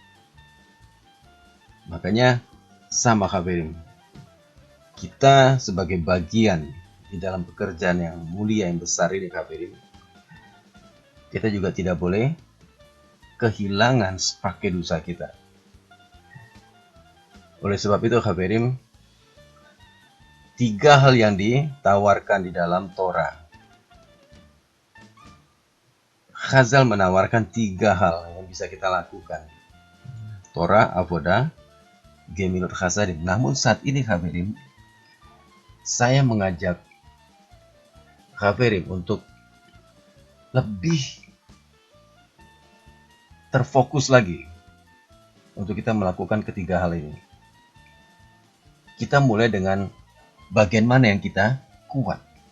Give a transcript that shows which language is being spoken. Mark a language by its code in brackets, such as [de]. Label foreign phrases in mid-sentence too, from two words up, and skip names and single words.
[id] Makanya sama, hadirin, kita sebagai bagian di dalam pekerjaan yang mulia, yang besar ini, hadirin, kita juga tidak boleh kehilangan spark kedusa kita. Oleh sebab itu, hadirin, 3 hal yang ditawarkan di dalam Torah. Chazal menawarkan 3 hal yang bisa kita lakukan. [he] תורה, עבודה, גמילות חסדים. [id] Namun saat ini, hadirin, saya mengajak hadirin untuk lebih terfokus lagi untuk kita melakukan ketiga hal ini. Kita mulai dengan bagian mana yang kita kuat.